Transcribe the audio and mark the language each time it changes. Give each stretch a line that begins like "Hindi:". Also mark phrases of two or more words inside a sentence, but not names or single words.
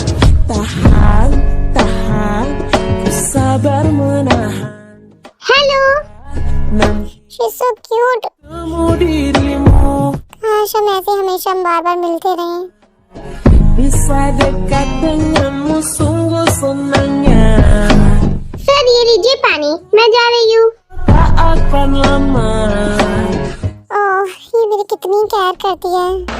Indonesian: Tahan, tahan, ku sabar menahan.
Hindi: हेलो।
English: She's so cute.
Indonesian: Temu dirimu
Hindi: काश हम ऐसे हमेशा बार-बार मिलते रहें।
Indonesian: bisa dekat denganmu sungguh senangnya.
Hindi: सर ये लीजिए पानी, मैं जा रही हूँ।
Indonesian: Tak akan lama.
Hindi: ओह, ये मेरी कितनी केयर करती है।